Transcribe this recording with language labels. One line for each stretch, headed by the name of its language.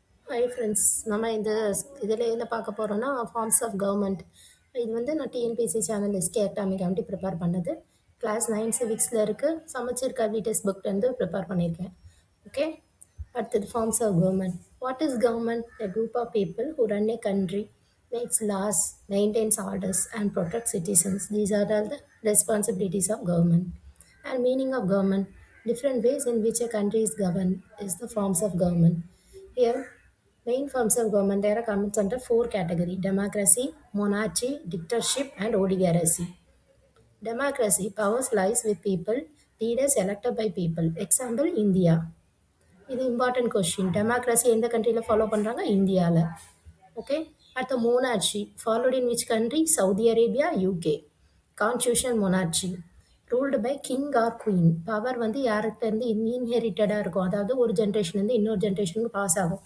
Tamil: Hi friends, நம்ம இதில் என்ன பார்க்க போகிறோம்னா
English: Forms of government.
Tamil: இது வந்து நான் டிஎன்பிஎஸ்சி சேனல் எஸ்கே அகாடமிக்காண்டி ப்ரிப்பேர் பண்ணது. கிளாஸ் 9 சிவிக்ஸில் இருக்குது. சமச்சீர் கல்வி டெக்ஸ்ட் புக் வந்து ப்ரிப்பேர் பண்ணியிருக்கேன். ஓகே, அடுத்தது forms of government.
English: What is government? A group of people who run a country, makes laws, maintains orders and protects citizens. These are all the responsibilities of government. And meaning of government: different ways in which a country is governed is the forms of government. Here, main forms of government are comes under four categories: democracy, monarchy, dictatorship, and oligarchy. Democracy: powers lies with people, leaders elected by people. Example: India.
Tamil: இது important question. Democracy எந்த கண்ட்ரியில் follow பண்ணுறாங்க? இந்தியாவில். Okay, அடுத்த
English: Monarchy followed in which country? Saudi Arabia, UK. Constitution monarchy ruled by king or queen.
Tamil: Power வந்து யார்கிட்டேருந்து இன்ஹெரிட்டடாக இருக்கும், அதாவது ஒரு ஜென்ரேஷன்லேருந்து இன்னொரு ஜென்ரேஷனுக்கு பாஸ் ஆகும்.